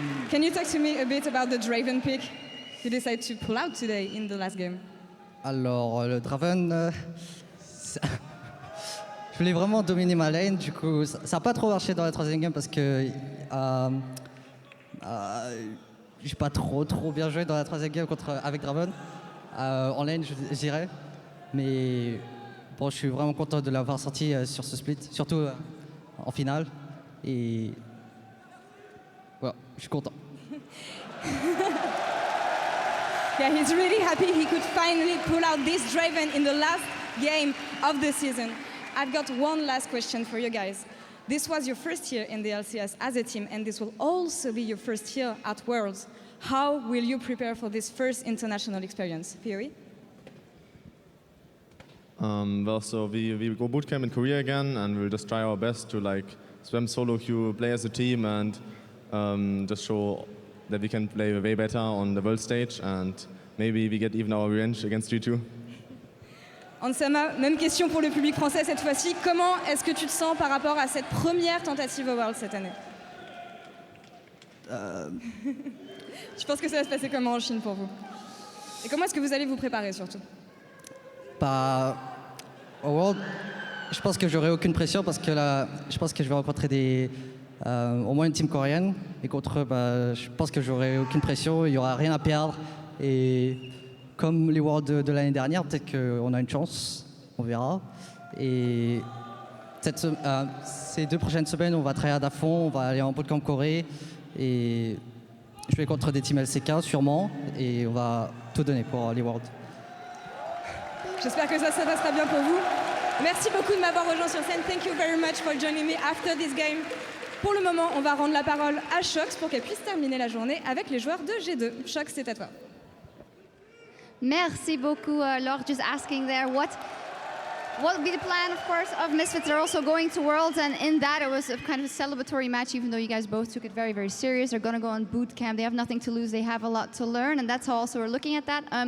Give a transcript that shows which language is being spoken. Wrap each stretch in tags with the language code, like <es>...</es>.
<en>Can you talk to me a bit about the Draven pick you decided to pull out today in the last game?</en> <fr>Alors, le Draven, je voulais vraiment dominer ma lane, du coup, ça n'a pas trop marché dans la troisième game parce que j'ai pas trop bien joué dans la troisième game avec Draven. En lane, je dirais. Mais bon, je suis vraiment content de l'avoir sorti sur ce split, surtout en finale. Et voilà, je suis content.</fr> <en>Yeah, he's really happy he could finally pull out this Draven in the last game of the season. I've got one last question for you guys. This was your first year in the LCS as a team, and this will also be your first year at Worlds. How will you prepare for this first international experience? Fury? Well, so we go bootcamp in Korea again, and we'll just try our best to spam solo queue, play as a team, and just show that we can play way better on the world stage, and maybe we get even our revenge against G2.</en> <fr>Ansama, même question pour le public français cette fois-ci. Comment est-ce que tu te sens par rapport à cette première tentative au World cette année? Je pense que ça va se passer comment en Chine pour vous? Et comment est-ce que vous allez vous préparer surtout? Bah, au World, je pense que j'aurai aucune pression parce que là, je pense que je vais rencontrer au moins une team coréenne. Et contre eux, bah, je pense que j'aurai aucune pression, il n'y aura rien à perdre. Et comme les Worlds de l'année dernière, peut-être qu'on a une chance, on verra. Et ces 2 prochaines semaines, on va tryhard à fond, on va aller en bootcamp Corée. Et je vais contre des teams LCK sûrement, et on va tout donner pour les Worlds. J'espère que ça se passera bien pour vous. Merci beaucoup de m'avoir rejoint sur scène.</fr> <en>Thank you very much for joining me after this game.</en> <fr>Pour le moment, on va rendre la parole à Sjokz pour qu'elle puisse terminer la journée avec les joueurs de G2. Sjokz, c'est à toi. Merci beaucoup, Laure.</fr> <en>Just asking there, what will be the plan, of course, of Misfits? They're also going to Worlds, and in that it was a kind of a celebratory match, even though you guys both took it very, very serious. They're going to go on boot camp. They have nothing to lose. They have a lot to learn, and that's how also we're looking at that.</en>